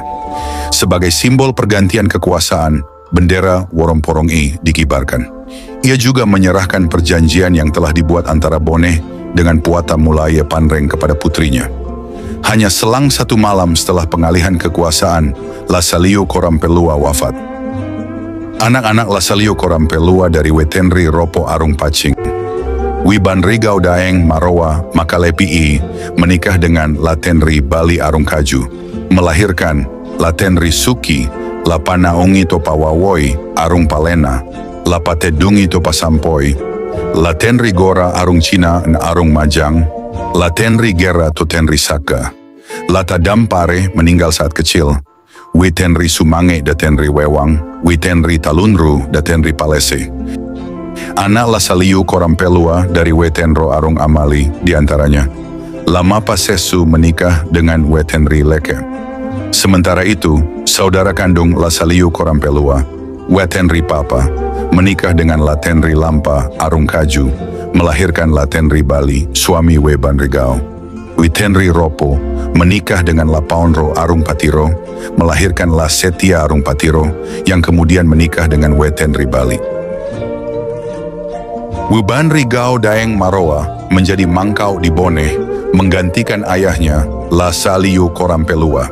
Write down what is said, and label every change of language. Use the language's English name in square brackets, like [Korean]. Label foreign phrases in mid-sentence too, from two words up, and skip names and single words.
[Indonesian] Sebagai simbol pergantian kekuasaan, bendera Woromporong-i dikibarkan. Ia juga menyerahkan perjanjian yang telah dibuat antara Bone dengan Puata Mulaya Panreng kepada putrinya. Hanya selang 1 malam setelah pengalihan kekuasaan, Lasaliu Korampelua wafat. Anak-anak Lasaliu Korampelua dari Wetenri Ropo Arung Pacing, We Banrigau Daeng Marowa Makalepi'i menikah dengan Latenri Bali Arung Kaju, melahirkan Latenri Suki, Lapanaungi Topawawoi Arung Palena, Lapatedungi Topasampoi, Latenri Gora Arung Cina na Arung Majang, Latenri Gera Totenri Saka. Latadampare meninggal saat kecil. Wetenri Sumange Datenri Wewang, Wetenri Talunru Datenri Palese. Anak Lasaliu Korampelua dari Wetenro Arung Amali diantaranya. Lamapa Sesu menikah dengan Wetenri Leke. Sementara itu, saudara kandung Lasaliu Korampelua, Wetenri Papa, menikah dengan Latenri Lampa Arung Kaju, melahirkan Latenri Bali, suami We Banrigau. Wetenri Ropo menikah dengan Lapaonro Arung Patiro, melahirkan Lasetia Arung Patiro, yang kemudian menikah dengan Wetenri Bali. We Banrigau Daeng Marowa menjadi mangkau di Bone, menggantikan ayahnya, Lasaliu Korampelua.